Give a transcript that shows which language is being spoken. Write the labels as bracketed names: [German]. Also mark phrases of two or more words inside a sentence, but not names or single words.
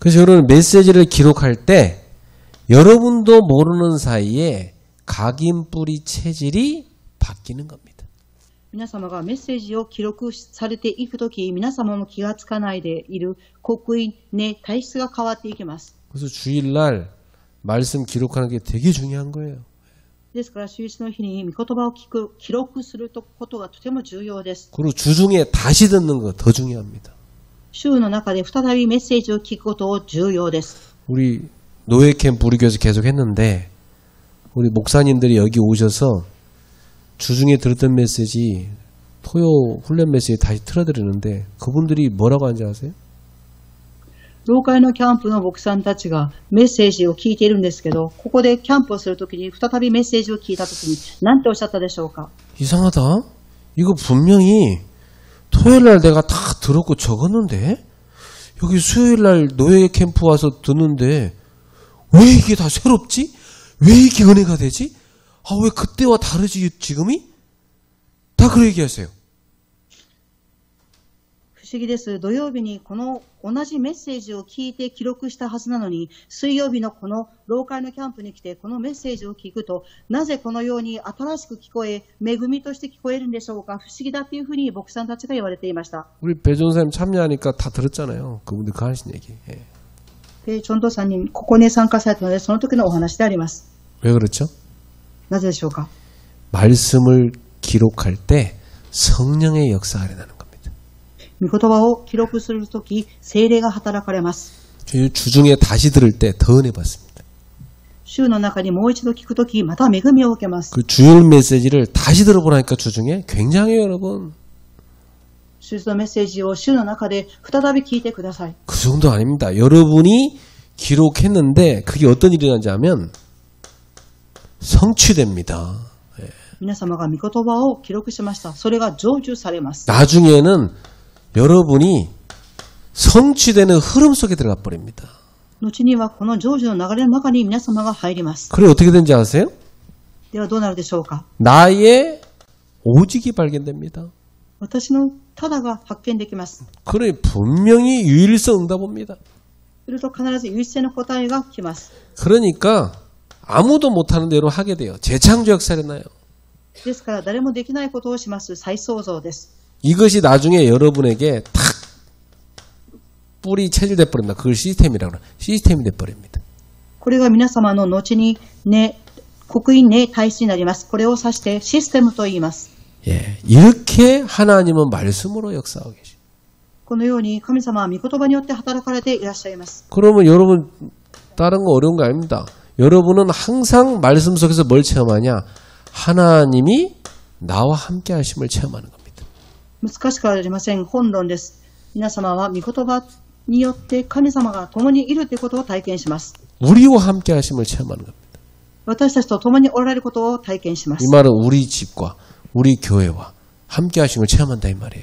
[Korean] 그래서 여러분 메시지를 기록할 때 여러분도 모르는 사이에 각인뿌리 체질이 바뀌는 겁니다. [Japanese] 皆様がメッセージを記録されていくとき、皆様も気がつかないでいる刻印、ね、体質が変わっていきます。 [Korean] 그래서 주일날 말씀 기록하는 게 되게 중요한 거예요. [Japanese] ですから、主日の日に御言葉を記録することがとても重要です。 [Korean] 그리고 주중에 다시 듣는 거 더 중요합니다. [Japanese] 週の中で再びメッセージを聞くことを重要です。 [Korean] 우리 노예 캠프 우리 교회에서 계속 했는데 우리 목사님들이 여기 오셔서 주중에 들었던 메시지 토요 훈련 메시지 다시 틀어드리는데 그분들이 뭐라고 하는지 아세요? [Japanese] 教会のキャンプの牧師さんたちがメッセージを聞いているんですけど、ここでキャンプをするときに再びメッセージを聞いたときに何ておっしゃったでしょうか？ [Korean] 이상하다. 이거 분명히 토요일날 내가 다 들었고 적었는데 여기 수요일날 노예 캠프 와서 듣는데 왜 이게 다 새롭지? 왜 이게 은혜가 되지? 아, 왜 그때와 다르지 지금이? 다 그렇게 얘기하세요. [Japanese] 不思議です。土曜日にこの同じメッセージを聞いて記録したはずなのに、水曜日のこの老会のキャンプに来てこのメッセージを聞くと、なぜこのように新しく聞こえ、恵みとして聞こえるんでしょうか？不思議だというふうに牧師さんたちが言われていました。 [Korean] 우리 배종사님 참여하니까 다 들었잖아요. 그분들 그 하신 얘기. 예. [Japanese] で、チョンドさんにここに参加されたので、その時のお話であります。 [Korean] 왜 그렇죠? [Japanese] なぜでしょうか？ [Korean] 말씀을 기록할 때 성령의 역사가 일어나는 겁니다. [Japanese] 御言葉を記録するとき、聖霊が働かれます。 [Korean] 주중에 다시 들을 때 더 은혜 받습니다. [Japanese] 週の中にもう一度聞くとき、また恵みを受けます。 [Korean] 그 주일 메시지를 다시 들어보라니까 주중에 굉장해요, 여러분. [Japanese] 週のメッセージを週の中で再び聞いてください。 [Korean] 그 정도 아닙니다. 여러분이 기록했는데 그게 어떤 일이 일어나지 하면 성취됩니다. 예. [Japanese] 皆様が御言葉を記録しました。それが成就されます。 [Korean] 나중에는 여러분이 성취되는 흐름 속에 들어가 버립니다. [Japanese] 後にはこの成就の流れの中に皆様が入ります。 [Korean] 그래 어떻게 되는지 아세요? [Japanese] ではどうなるでしょうか。 [Korean] 나의 오직이 발견됩니다. [Japanese] 私のただが発見できます。 [Korean] 그래 분명히 유일성 응답합니다. [Japanese] すると必ず唯一性の答えが来ます。 [Korean] 그러니까 아무도 못하는 대로 하게 돼요. 재창조 역사를 나요. [Japanese] ですから誰もできないことをします再創造です。 [Korean] 이것이 나중에 여러분에게 탁 뿌리 체질돼 버립니다. 그걸 시스템이라고 해요. 시스템이 돼 버립니다. [Japanese] これが皆様の後にね、刻印ね体質になります。これを指してシステムと言います。 [Korean] 예, 이렇게 하나님은 말씀으로 역사하고 계십니다. [Japanese] このように神様は御言葉によって働かれていらっしゃいます。 [Korean] 그러면 여러분 다른 거 어려운 거 아닙니다. 여러분은 항상 말씀 속에서 뭘 체험하냐? 하나님이 나와 함께 하심을 체험하는 겁니다. [Japanese] 難しくはありません。本論です。皆様は御言葉によって神様が共にいるということを体験します。 [Korean] 우리와 함께 하심을 체험하는 겁니다. [Japanese] 私たちと共におられることを体験します。 [Korean] 이 말은 우리 집과 우리 교회와 함께 하심을 체험한다 이 말이에요.